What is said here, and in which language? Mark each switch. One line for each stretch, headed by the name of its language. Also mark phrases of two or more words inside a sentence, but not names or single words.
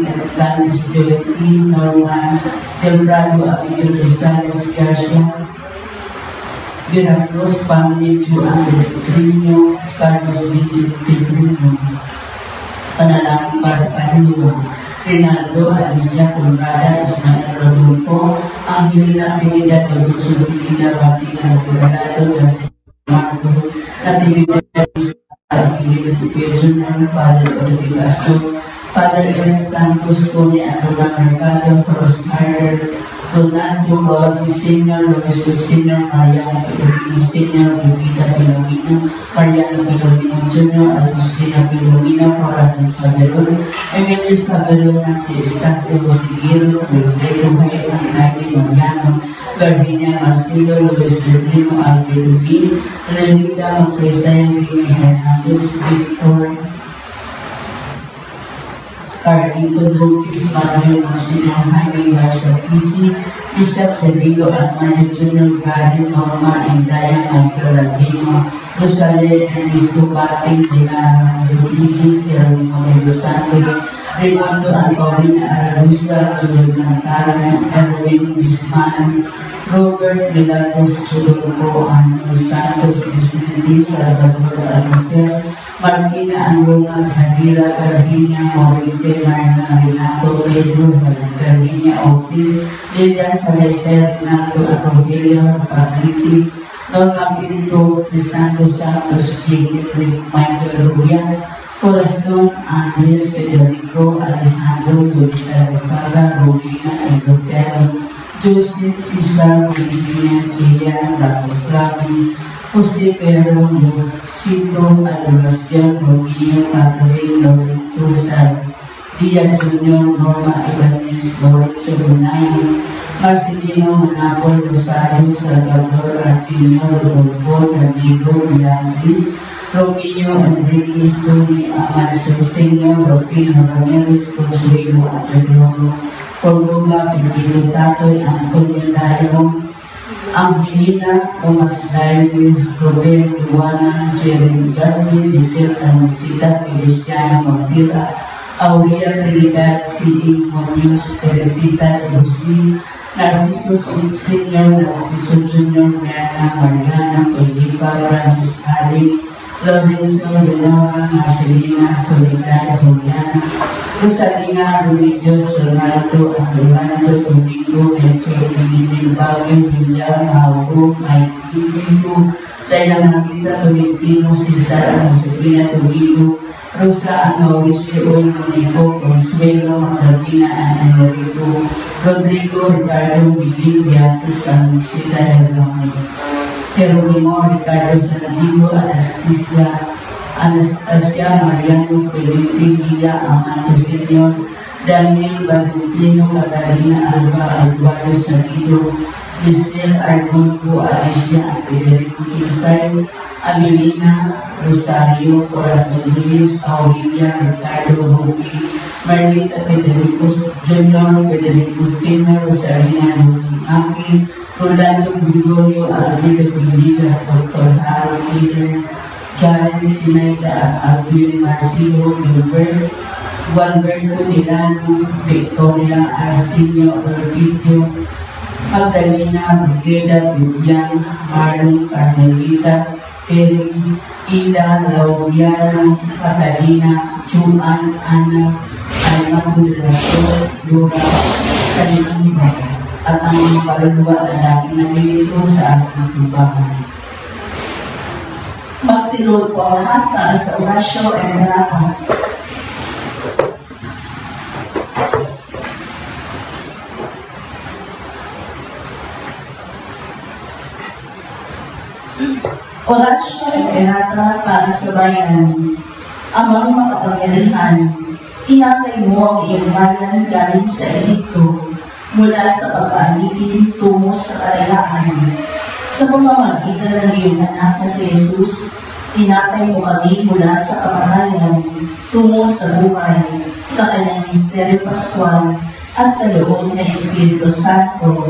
Filipino: Canis Joey, Norman, Del Prado, Abigail Rosales Garcia, Veracruz Family Juan Pedrinho, Carlos Vigil Pedrinho. Panalangin para sa Panginoon. Rinaldo Alicia Conrada Ismael Rodolfo, Angelina Pineda Dulce Pineda Martina Colorado, Dustin Marcos, Natividad Angelina Tupio Jr., Father Oliver Castro, Father Eric Santos, Tony Andona Mercado, Cross Harder, Ronaldo Gawaji Sr., Luis Sr., Mariano Pilomino Sr., Lugita Pilomino, Mariano Pilomino Jr., Alcina Pilomino, Corazon Saberon, Emilio Saberon, si Estacio Sigiro, Wilfredo Jairo, Minaiti Mariano, Virginia Marcelo, Luis Pedrino, Alfredo Gil, Lelita Magsaysay, Remy Hernandez, Victor Carlito Lucas, Manuel Marcelo, Jaime Garcia PC, Bishop Federico Almario Jr., Gary Norma, Indaya, Michael Latino, Rosalie Ernesto Bating, Dilara Rodriguez, Jeronimo de los Santos, Raimondo Antonio Ararusa, Tulog Lantaran, Erwin Bisman, Robert Milagros Chudoko, Antonio Santos, Vicente Salvador Almacer, Martina Angona, Hadira, Virginia Morinte, Marina Renato, Pedro, Virginia Ortiz, Lilian Salazar, Renato Arogelio, Capriti, Norma Pinto, Lisandro Santos, Jacob, Michael Rubian, Corazon, Andres, Federico, Alejandro, Lolita Saga, Robina, Elotero, Joseph, Cesar, Virginia, Gia, Rafael Pravi, Jose Pedro, Cito, Adoración, Romeo, Catherine, Lorenzo, Díaz Junior, Norma Ibanez, Lorenzo Brunay, Marcelino Manapol, Rosario, Salvador, Artino, Rodolfo, Danilo, Mirandis, Romeo, Enrique, Sony, Amancio, Señor, Rufino, Ramirez, Consuelo, Antonio, Córdoba, Pepito Tatoy, Antonio Dayo, Angelina, Thomas Daily, Robert, Luana, Jeremy Gasly, Giselle Almancita, Feliciana Montira, Aurea Trinidad, C.E. Muñoz, Teresita, Lucy, Narciso Senior, Narciso Junior, Mariana, Mariana, Felipa, Francis Ali, Lorenzo, Leonora, Marcelina, Soledad, Juliana, Rosalina, Remedios, Ronaldo, Angelando, Domingo, Melchor, Tininin, Bagyo, Julia, Mauro, Mikey, Fico, Laila Magita, Tolentino, Cesar, Josefina, Domingo, Rosa, Mauricio, Monico, Consuelo, Magdalena, Enrico, Rodrigo, Ricardo, Miguel, Beatriz, Carmencita, Jerónimo, Ricardo Santiago, Anastasia, Mariano, Felipe, Lidia, Amando Señor, Daniel, Valentino, Catalina, Alba, Eduardo Sanido, Giselle, Arnoldo, Alicia, Federico Quilsay, Amelina, Rosario, Corazon Rios, Aurelia, Ricardo, Joaquín, Marlita, Federico Junior, Federico Senior, Rosalina, Maki, Rolando Gregorio, Alfredo Comunidas, Dr. Harold Peter, Karen Sinaida, Alvin Marcelo, Gilbert, Gualberto Milano, Victoria, Arsenio, Elpidio, Magdalena, Brigada, Vivian, Marlon, Carmelita, Terry, Ida, Lauriano, Catalina, Juan, Ana, Alma Puderato, Laura, Salimba, at ang mga kaluluwa na dating nagilito sa ating simbahan. Magsilod po ang lahat para sa orasyo at narata. Orasyo at narata para sa bayan. Amang makapangyarihan, inakay mo ang iyong bayan galing sa Egipto, mula sa pag-aalipin tungo sa kalayaan. Sa pamamagitan ng iyong anak na si Jesus, inakay mo kami mula sa kamatayan tungo sa buhay sa kanyang misteryo paskwal at kaloob na Espiritu Santo.